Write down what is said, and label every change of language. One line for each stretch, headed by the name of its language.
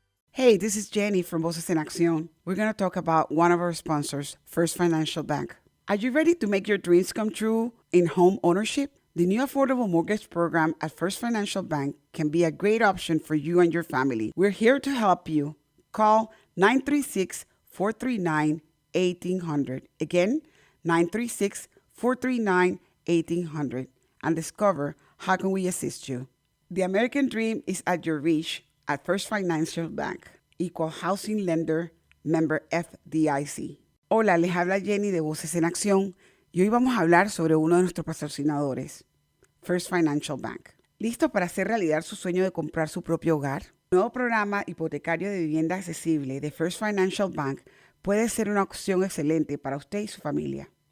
English: Hey, this is Jenny from Voces en Acción. We're going to talk about one of our sponsors, First Financial Bank. Are you ready to make your dreams come true in home ownership? The new affordable mortgage program at First Financial Bank can be a great option for you and your family. We're here to help you. Call 936-439-1800. Again, 936-439-1800 and discover how can we assist you. The American dream is at your reach at First Financial Bank. Equal housing lender, member FDIC.
Spanish: Hola, les habla Jenny de Voces en Acción. Y hoy vamos a hablar sobre uno de nuestros patrocinadores, First Financial Bank. ¿Listo para hacer realidad su sueño de comprar su propio hogar? El nuevo programa hipotecario de vivienda accesible de First Financial Bank puede ser una opción excelente para usted y su familia.